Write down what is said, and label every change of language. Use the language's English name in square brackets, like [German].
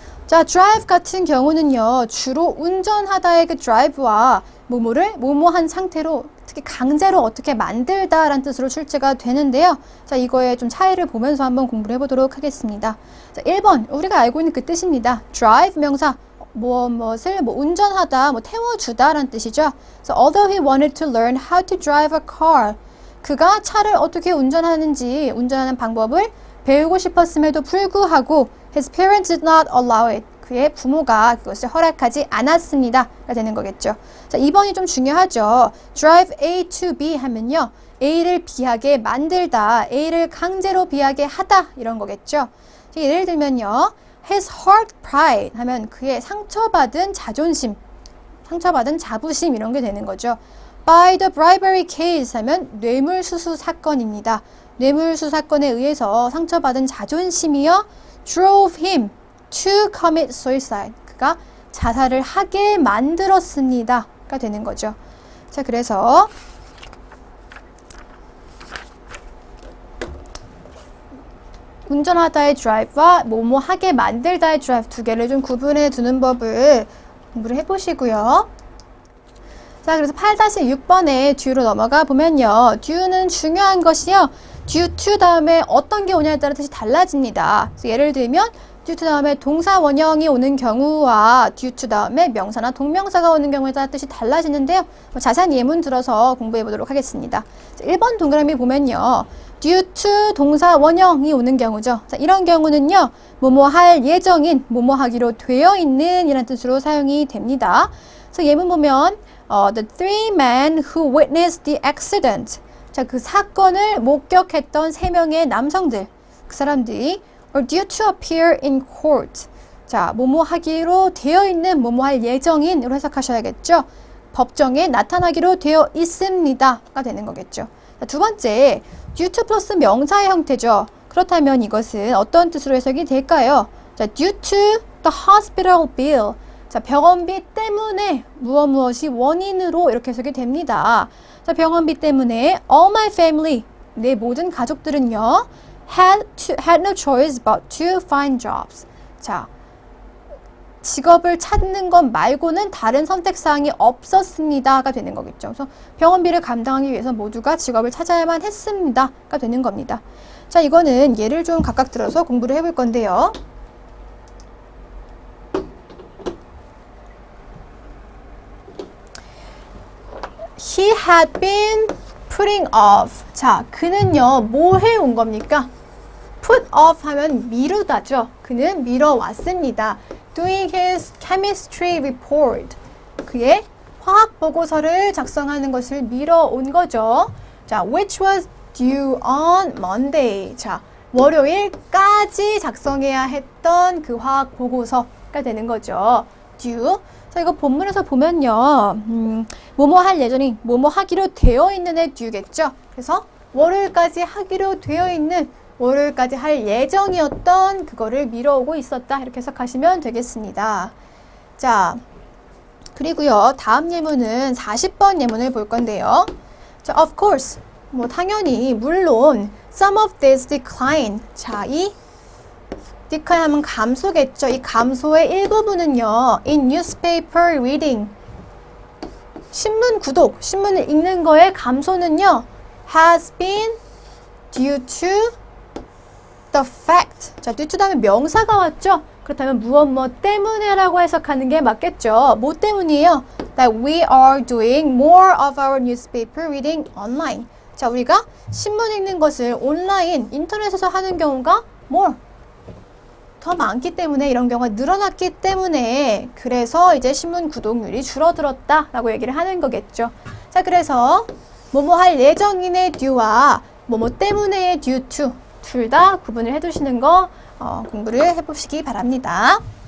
[Korean] 자, drive 같은 경우는요, 주로 운전하다의 그 drive와 뭐뭐를 뭐뭐한 상태로 특히 강제로 어떻게 만들다라는 뜻으로 출제가 되는데요. 자, 이거의 좀 차이를 보면서 한번 공부를 해보도록 하겠습니다. 자, 1번, 우리가 알고 있는 그 뜻입니다. drive 명사, 무엇을 운전하다, 태워주다 라는 뜻이죠. [English] So, although he wanted to learn how to drive a car, [Korean] 그가 차를 어떻게 운전하는지, 운전하는 방법을 배우고 싶었음에도 불구하고 [English] his parents did not allow it. [Korean] 그의 부모가 그것을 허락하지 않았습니다가 되는 거겠죠. 자, 2번이 좀 중요하죠. [English] drive A to B [Korean] 하면요. A를 B하게 만들다, A를 강제로 B하게 하다 이런 거겠죠. 예를 들면요. [English] his heart pride [Korean] 하면 그의 상처받은 자존심, 상처받은 자부심 이런 게 되는 거죠. [English] by the bribery case [Korean] 하면 뇌물수수 사건입니다. 뇌물수수 사건에 의해서 상처받은 자존심이요. [English] drove him to commit suicide. [Korean] 그가 자살을 하게 만들었습니다가 되는 거죠. 자, 그래서 운전하다의 drive와 뭐뭐 하게 만들다의 drive 두 개를 좀 구분해 두는 법을 공부를 해보시고요. 자, 그래서 8-6번에 due로 넘어가 보면요. due는 중요한 것이요. due to 다음에 어떤 게 오냐에 따라 뜻이 달라집니다. 그래서 예를 들면 due to 다음에 동사 원형이 오는 경우와 due to 다음에 명사나 동명사가 오는 경우에 따라 뜻이 달라지는데요. 자세한 예문 들어서 공부해 보도록 하겠습니다. 자, 1번 동그라미 보면요. due to 동사 원형이 오는 경우죠. 자, 이런 경우는요. 뭐뭐 할 예정인, 뭐뭐 하기로 되어 있는 이라는 뜻으로 사용이 됩니다. 그래서 예문 보면 [English] the three men who witnessed the accident. [Korean] 자, 그 사건을 목격했던 3명의 남성들, 그 사람들이 [English] are due to appear in court. [Korean] 자, 뭐뭐 하기로 되어 있는, 뭐뭐 할 예정인으로 해석하셔야겠죠. 법정에 나타나기로 되어 있습니다가 되는 거겠죠. 자, 두 번째, due to 플러스 명사의 형태죠. 그렇다면 이것은 어떤 뜻으로 해석이 될까요? [English] 자, due to the hospital bill. [Korean] 자, 병원비 때문에 무엇이 원인으로 이렇게 해석이 됩니다. 자, 병원비 때문에 [English] all my family, [Korean] 내 모든 가족들은요, [English] had no choice but to find jobs. [Korean] 자, 직업을 찾는 것 말고는 다른 선택사항이 없었습니다가 되는 거겠죠. 그래서 병원비를 감당하기 위해서 모두가 직업을 찾아야만 했습니다가 되는 겁니다. 자, 이거는 예를 좀 각각 들어서 공부를 해볼 건데요. [English] He had been putting off. [Korean] 자, 그는요, 뭐 해온 겁니까? put off 하면 미루다죠. 그는 미뤄왔습니다. [English] doing his chemistry report. [Korean] 그의 화학 보고서를 작성하는 것을 미뤄온 거죠. [English] 자, which was due on Monday. [Korean] 자, 월요일까지 작성해야 했던 그 화학 보고서가 되는 거죠. [English] due. [Korean] 자, 이거 본문에서 보면요. 뭐뭐 할 예정이 뭐뭐 하기로 되어 있는의 due겠죠. 그래서 월요일까지 하기로 되어 있는, 월요일까지 할 예정이었던 그거를 미뤄오고 있었다. 이렇게 해석하시면 되겠습니다. 자, 그리고요. 다음 예문은 40번 예문을 볼 건데요. [English] 자, of course. [Korean] 당연히, 물론 [English] some of this decline. [Korean] 자, 이 decline 하면 감소겠죠. 이 감소의 일부분은요. [English] in newspaper reading. [Korean] 신문 구독, 신문을 읽는 거의 감소는요. [English] has been due to the fact. [Korean] 자, due to 다음에 명사가 왔죠. 그렇다면 무엇 때문에 라고 해석하는 게 맞겠죠. 뭐 때문이에요? [English] That we are doing more of our newspaper reading online. [Korean] 자, 우리가 신문 읽는 것을 온라인, 인터넷에서 하는 경우가 more. 더 많기 때문에, 이런 경우가 늘어났기 때문에, 그래서 이제 신문 구독률이 줄어들었다 라고 얘기를 하는 거겠죠. 자, 그래서 뭐뭐 할 예정인의 due와 뭐뭐 때문에의 due to 둘 다 구분을 해두시는 거 공부를 해보시기 바랍니다.